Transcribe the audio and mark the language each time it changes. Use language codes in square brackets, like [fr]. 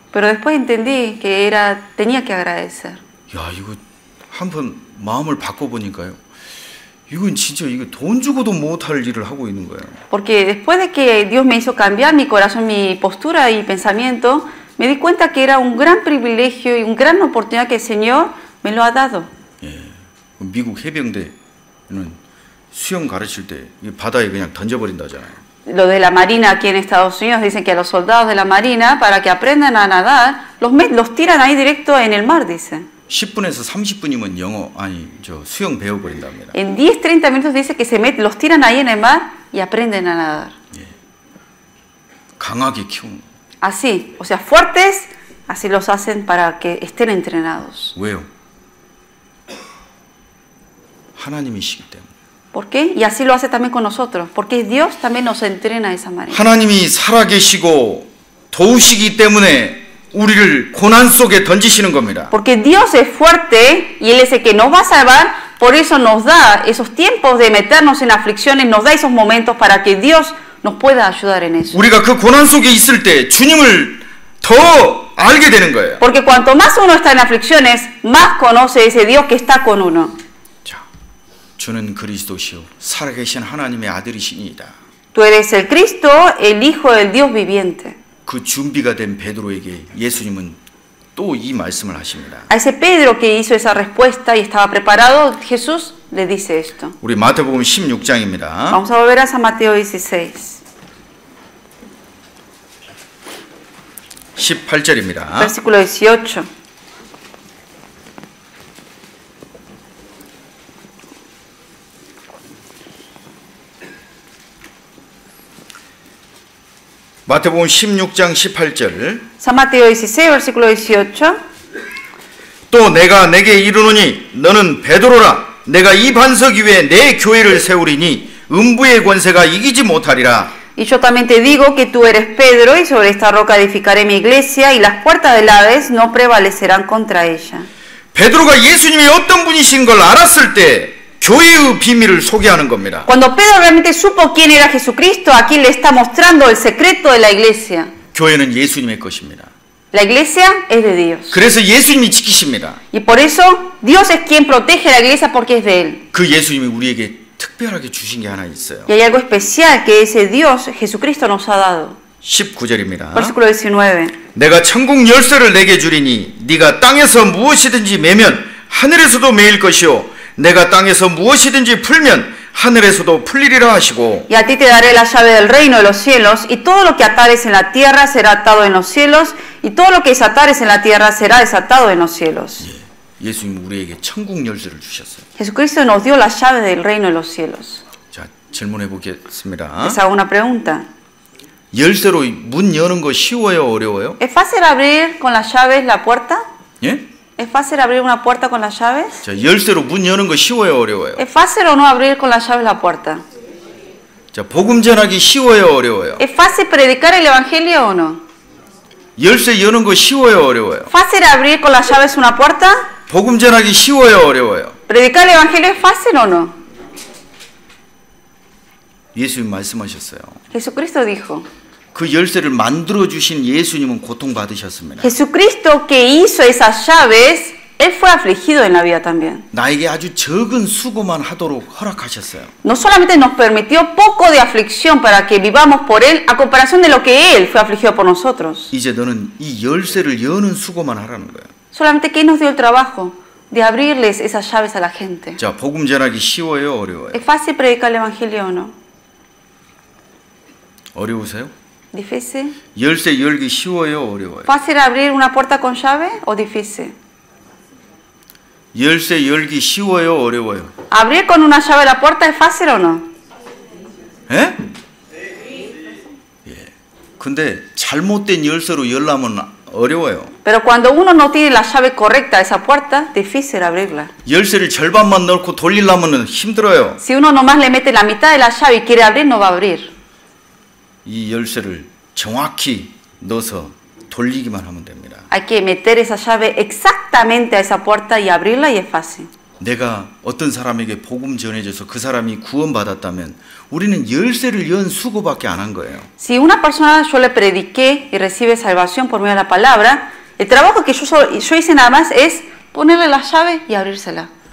[es] Pero después entendí que tenía que agradecer. [ko] 야, 이거 한번 마음을 바꿔보니까요. 이건 진짜 이거 돈 주고도 못할 일을 하고 있는 거예요. [es] Porque después de que Dios me hizo cambiar mi corazón, mi postura y pensamiento, me di cuenta que era un gran privilegio y una gran oportunidad que el Señor me lo ha dado. [ko] 예, 미국 해병대는 수영 가르칠 때 바다에 그냥 던져버린다잖아요. [es] Lo de la Marina aquí en Estados Unidos dicen que a los soldados de la Marina, para que aprendan a nadar, los tiran ahí directo en el mar, dicen. [ko] 10분에서 30분이면 수영 배워버린답니다. [es] En 10-30 minutos dice que los tiran ahí en el mar y aprenden a nadar. [ko] 예, 강하게 키우는. [es] Así, o sea, fuertes, así los hacen para que estén entrenados. [ko] 왜요? 하나님이시기 때문에. [es] ¿Por qué? Y así lo hace también con nosotros, porque Dios también nos entrena de esa manera. [ko] 하나님이 살아계시고 도우시기 때문에 우리를 고난 속에 던지시는 겁니다. [es] Porque Dios es fuerte y Él es el que nos va a salvar, por eso nos da esos tiempos de meternos en aflicciones, nos da esos momentos para que Dios nos pueda ayudar en eso. [ko] 우리가 그 고난 속에 있을 때 주님을 더 알게 되는 거예요. [es] Porque cuanto más uno está en aflicciones, más conoce ese Dios que está con uno. [ko] 자, 주는 그리스도시요 살아계신 하나님의 아들이시니이다. [es] Tú eres el Cristo, el Hijo del Dios viviente. [ko] 그 준비가 된 베드로에게 예수님은 또 이 말씀을 하십니다. [es] A ese Pedro que hizo esa respuesta y estaba preparado, Jesús le dice esto. [ko] 우리 마태복음 16장입니다. [es] Vamos a volver a San Mateo 16. [ko] 18절입니다. [es] Versículo 18. [ko] 마태복음 16장 18절. [es] San Mateo 16, versículo 18. [ko] 또 내가 내게 이르노니 너는 베드로라. 내가 이 반석 위에 내 교회를 세우리니 음부의 권세가 이기지 못하리라. [es] Y yo también te digo que tú eres Pedro y sobre esta roca edificaré mi iglesia y las puertas del Hades no prevalecerán contra ella. [ko] 베드로가 예수님이 어떤 분이신 걸 알았을 때 교회의 비밀을 소개하는 겁니다. [es] Cuando Pedro realmente supo quién era Jesucristo, aquí le está mostrando el secreto de la iglesia. [ko] 교회는 예수님의 것입니다. [es] La iglesia es de Dios. [ko] 그래서 예수님이 지키십니다. [es] Y por eso Dios es quien protege la iglesia porque es de Él. [ko] 그 예수님이 우리에게 특별하게 주신 게 하나 있어요. [es] Y hay algo especial que ese Dios, Jesucristo, nos ha dado. [ko] 19절입니다. [es] Versículo 19. [ko] 내가 천국 열쇠를 내게 주리니 네가 땅에서 무엇이든지 매면 하늘에서도 매일 것이요 내가 땅에서 무엇이든지 풀면 하늘에서도 풀리리라 하시고 [es] Y a ti te daré la llave del reino de los cielos, y todo lo que atares en la tierra será atado en los cielos, y todo lo que desatares en la tierra será desatado en los cielos. [ko] 예수님 우리에게 천국 열쇠를 주셨어요. [es] Jesucristo nos dio la llave del reino de los cielos. [ko] 자, 질문해 보겠습니다. [es] Les hago una pregunta. [ko] 열쇠로 문 여는 거 쉬워요, 어려워요? [es] ¿Es fácil abrir con las llaves la puerta? [ko] 예? [es] ¿Es fácil abrir una puerta con las llaves? [ko] 자, 열쇠로 문 여는 거 쉬워요, 어려워요? [es] ¿Es fácil o no abrir con las llaves la puerta? [ko] 자, 복음 전하기 쉬워요, 어려워요? [es] ¿Es fácil predicar el evangelio o no? [ko] 열쇠 여는 거 쉬워요, 어려워요? [es] ¿Fácil abrir con las llaves una puerta? [ko] 복음 전하기 쉬워요, 어려워요? [es] ¿Predicar el evangelio es fácil o no? [ko] 예수님 말씀하셨어요. [es] Jesucristo dijo. [ko] 그 열쇠를 만들어 주신 예수님은 고통 받으셨습니다. [es] Jesucristo que hizo esas llaves, Él fue afligido en la vida también. [ko] 나에게 아주 적은 수고만 하도록 허락하셨어요. [es] No solamente nos permitió poco de aflicción para que vivamos por Él, a comparación de lo que Él fue afligido por nosotros. [ko] 이제 너는 이 열쇠를 여는 수고만 하라는 거예요. [es] Solamente que Él nos dio el trabajo de abrirles esas llaves a la gente. [ko] 자, 복음 전하기 쉬워요, 어려워요? [es] ¿Es fácil predicar el evangelio o no? [ko] 어려우세요? [es] ¿Difícil? [ko] 열쇠 열기 쉬워요, 어려워요? [es] ¿Fácil abrir una puerta con llave o difícil? [ko] 열쇠 열기 쉬워요, 어려워요? [es] ¿Abrir con una llave la puerta es fácil o no? [ko] 예? 예. 근데 잘못된 열쇠로 열려면 어려워요. [es] Pero cuando uno no tiene la llave correcta a esa puerta, difícil abrirla. [ko] 열쇠를 절반만 넣고 돌리려면 힘들어요. [es] Si uno nomás le mete la mitad de la llave y quiere abrir, no va a abrir. [ko] 이 열쇠를 정확히 넣어서 돌리기만 하면 됩니다. [es] Hay que meter esa llave exactamente a esa puerta y abrirla y es fácil. [ko] 내가 어떤 사람에게 복음 전해줘서 그 사람이 구원받았다면 우리는 열쇠를 연 수고밖에 안 한 거예요. [es] Si una persona yo le prediqué y recibe salvación por medio de la palabra, el trabajo que yo hice nada más es ponerle la llave y abrírsela.